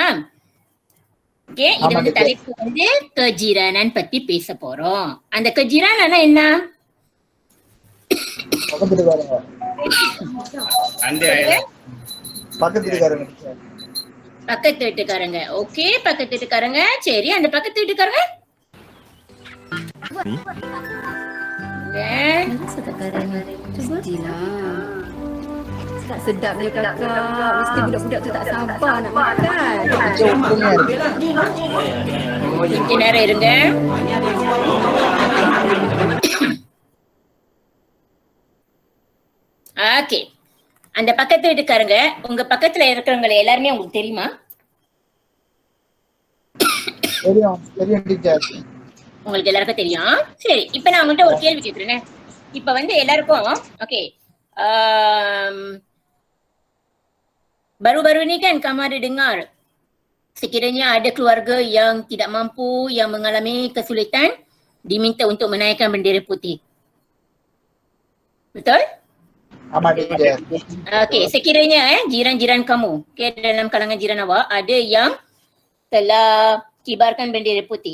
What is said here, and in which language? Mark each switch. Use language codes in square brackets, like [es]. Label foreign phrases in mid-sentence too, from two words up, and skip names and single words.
[ta] ஓகே, இது வந்து தலைப்பு வந்து கஜிரானான் பத்தி பேச போறோம். அந்த கஜிரானா என்ன? பக்கத்து வீட்டுக்காரங்க. ஓகே, பக்கத்து வீட்டுக்காரங்க. சரி, அந்த பக்கத்து வீட்டுக்காரங்க [ms] Narasa tak Karin? Cuba. Mestilah. Sedap-sedapnya kakak. Mesti budak-budak tu tak sabar nak makan. [ta] கொஞ்ச நேரம் இருங்க. ஓகே, அந்த பக்கத்து வீட்டுக்காரங்க உங்க பக்கத்துல இருக்கிறவங்க எல்லாருமே உங்களுக்கு தெரியுமா? உங்களுக்கு எல்லாருக்கும் தெரியும். சரி, இப்ப நான் உங்கள்கிட்ட ஒரு கேள்வி கேட்கிறேன். இப்ப வந்து எல்லாருக்கும் ஓகே, [ms] baru-baru ni kan kamu ada dengar sekiranya ada keluarga yang tidak mampu, yang mengalami kesulitan, diminta untuk menaikkan bendera putih. Betul? Okey, sekiranya jiran-jiran kamu, okay, dalam kalangan jiran awak ada yang telah kibarkan bendera putih.